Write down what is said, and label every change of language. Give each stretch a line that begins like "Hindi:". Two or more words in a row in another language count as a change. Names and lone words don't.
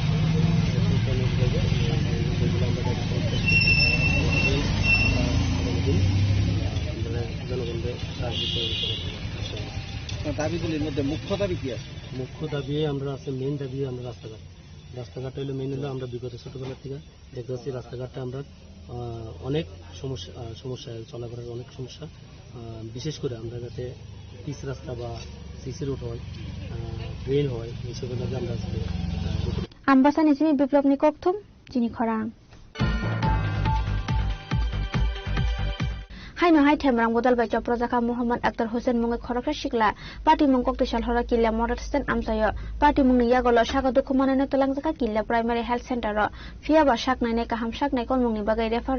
Bangla: দাবিগুলির মধ্যে মুখ্য দাবি কি আছে মুখ্য দাবি আমরা আছে মেইন দাবি আমরা রাস্তাঘাট হইলো মেইন হলো আমরা বিগত ছোটবেলা থেকে দেখতে পাচ্ছি রাস্তাঘাটটা আমরা অনেক সমস্যা চলাফেরার অনেক সমস্যা বিশেষ করে আমরা যাতে পিচ রাস্তা বা
English: CC road
Bangla: হয় ড্রেন হয় এইসবের কাজে আমরা
Kok Borok: Ambassa Nizmi Biplop ni Kokthum Chini Khorang Hai no hai Themrang Bodal by Choprojaka Muhammad Akhtar Hussain Mungai Khorokra Shikla Party Mung Kokteshal Hora Killa Motor Stand Amsayo Party Mung Yagolo Shaga Dukumanane Tolangjaka Killa Primary Health Center ro Fiaba Shak Nai Kaham Shak Nai Kon Mungni Bagai Refer